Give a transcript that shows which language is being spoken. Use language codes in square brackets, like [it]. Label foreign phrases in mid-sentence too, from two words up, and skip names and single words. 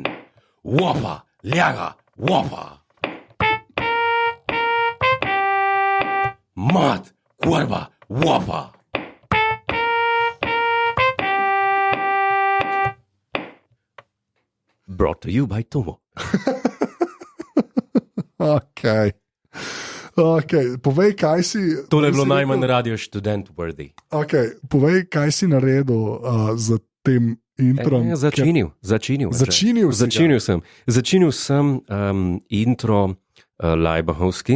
[en] Whopper, Liaga, Whopper. Mat, Cuerva, Whopper. Brought to you by Tomo. [sl] Okay. Povej, kaj si... To je bilo najmanj radio študent worthy. Okay. Povej, kaj si naredil z tem introm. Začinil sem intro Lajbahovski.